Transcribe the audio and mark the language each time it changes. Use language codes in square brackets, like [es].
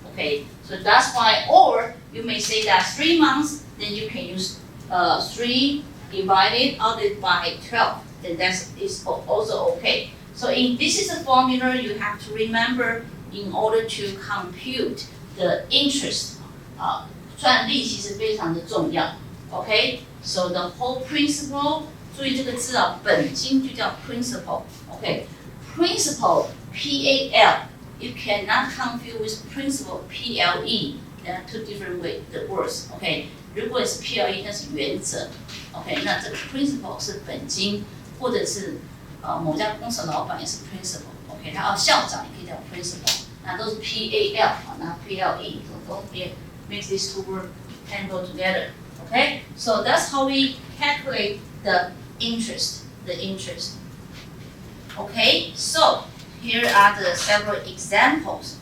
[en] Okay, so that's why, or you may say that 3 months, then you can use 3 divided out by 12, then that is also okay. So this is a formula you have to remember in order to compute the interest. [zh] 算利息是非常的重要 ，OK？ [en] So the whole principal， [zh] 注意这个字啊，本金就叫 [en] principal，OK？Principal P-A-L，you cannot confuse with principal P-L-E，there are two different the words，OK？ [zh] 如果是 P-L-E， 那是原则 ，OK？ 那这个 principal 是本金，或者是某家公司的老板也是 principal，OK？他校长也可以叫 principal， 那都是 P-A-L 啊，那 P-L-E 都 [en] makes these two words tangle together. Okay, so that's how we calculate the interest. Okay, so here are the several examples.